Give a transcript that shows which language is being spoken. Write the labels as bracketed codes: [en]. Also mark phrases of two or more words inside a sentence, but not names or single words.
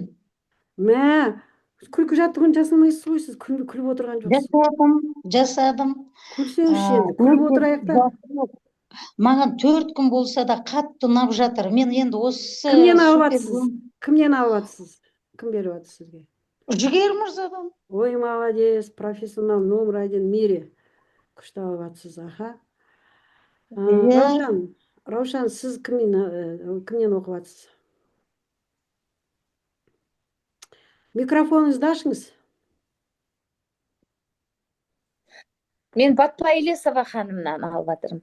[kk] Мә, күлкі жаттығуын жасамайсыз ғой, сіз күліп отырған жоқсыз. Жасадым. Күлсеңізші енді, күліп отырайық та. Маған 4 күн болса да қатты ұнап жатыр. Мен енді осы... Кімнен алып жатсыз? Кімнен алып жатсыз? Кім беріп жатыр сізге? Жігер мырзадан. Ой, [ru] молодец, профессионал номер 1 в мире. [kk] Күшті алып жатсыз, аха. Раушан, сіз кімнен оқып жатсыз? Микрофоныңызды ашыңыз. Мен Батпа Елесова ханымнан алып жатырмын.